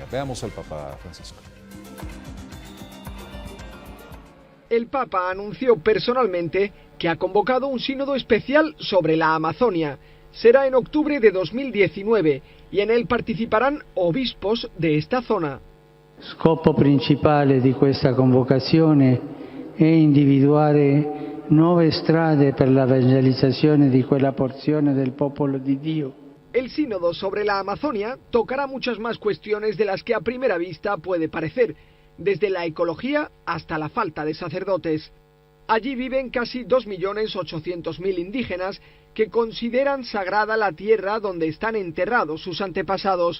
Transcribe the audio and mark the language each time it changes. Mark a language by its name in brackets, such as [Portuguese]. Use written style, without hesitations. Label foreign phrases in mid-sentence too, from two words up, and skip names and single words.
[Spanish] Veamos al Papa Francisco. El Papa anunció personalmente que ha convocado un sínodo especial sobre la Amazonia. Será en octubre de 2019 y en él participarán obispos de esta zona. [Italian] Scopo principale di questa convocazione è individuare nuove strade per la evangelizzazione di quella porzione del popolo di Dio. [Spanish] El sínodo sobre la Amazonia tocará muchas más cuestiones de las que a primera vista puede parecer, desde la ecología hasta la falta de sacerdotes. Allí viven casi 2.800.000 indígenas que consideran sagrada la tierra donde están enterrados sus antepasados.